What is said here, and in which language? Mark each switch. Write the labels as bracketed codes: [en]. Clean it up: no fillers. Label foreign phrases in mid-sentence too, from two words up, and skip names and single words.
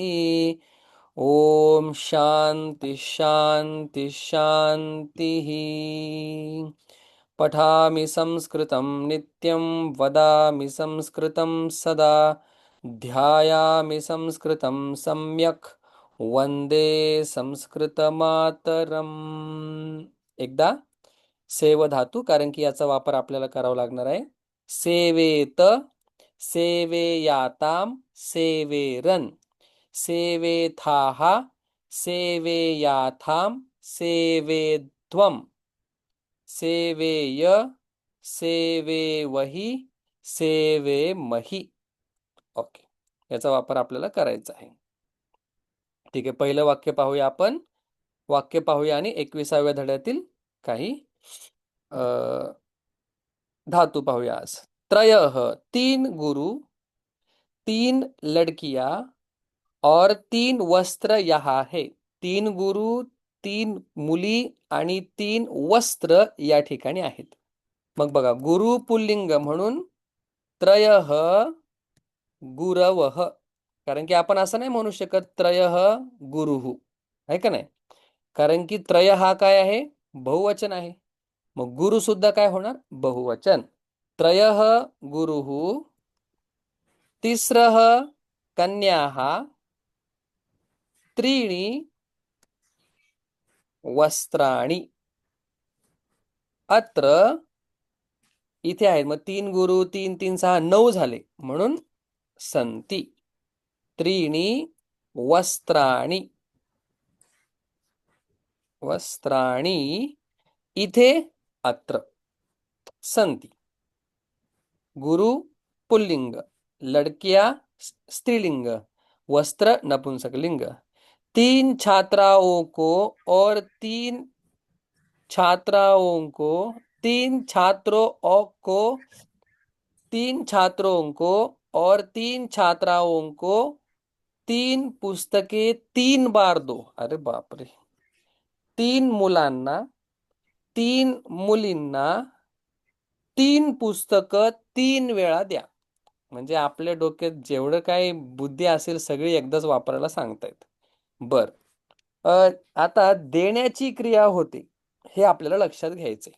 [sa] ॐ शान्ति शान्ति शान्तिः। पठामि संस्कृतं नित्यं वदामि संस्कृतं सदा ध्यायामि संस्कृतं सम्यक् वन्दे संस्कृतमातरम्। [mr] एकदा सेव धातू, कारण की याचा वापर आपल्याला करावा लागणार आहे. [sa] सेवेत, सेवेयाताम, सेवेरन, सेवेथाः, सेवेयाथाम, सेवेध्वम, सेवेय, सेवेवहि, सेवेमहि. [mr] ओके, याचा वापर आपल्याला करायचा आहे. ठीक आहे, पहिलं वाक्य पाहूया आपण. वाक्य पाहूया आणि 21व्या धड्यातील काही धातु पाहूया आज. [sa] त्रयः, [hi] तीन गुरु, तीन लड़कियां और तीन वस्त्र यहाँ है. [mr] तीन गुरु, तीन मुली आणि तीन वस्त्र या ठिकाणी आहेत. मग बघा, गुरु पुल्लिंग म्हणून [sa] त्रयः गुरवः, [mr] कारण की आपण असं नाही म्हणू शकत [sa] त्रयः गुरुः, [mr] आहे का नाही? कारण की त्रय हा काय आहे? बहुवचन आहे. मग गुरु सुद्धा काय होणार? बहुवचन. [sa] त्रयः गुरुः, तिस्रः कन्याः, त्रीणि वस्त्राणि. [mr] अत्र इथे आहेत. मग तीन गुरु, तीन तीन सहा, 9 झाले, म्हणून संती. [sa] त्रीणि वस्त्राणि, वस्त्राणि इथे अत्र संती. [mr] गुरु पुल्लिंग, लड़कियां स्त्रीलिंग, वस्त्र नपुंसकलिंग. [hi] तीन छात्राओं को और तीन छात्राओं को, तीन छात्रों को, तीन छात्रों को और तीन छात्राओं को तीन पुस्तकें 3 बार दो. [mr] अरे बापरे. तीन मुलांना, तीन मुलींना तीन पुस्तकं 3 वेळा द्या. म्हणजे आपल्या डोक्यात जेवढं काही बुद्धी असेल सगळी एकदाच वापरायला सांगतायत. बर, आता देण्याची क्रिया होते, हे आपल्याला लक्षात घ्यायचंय.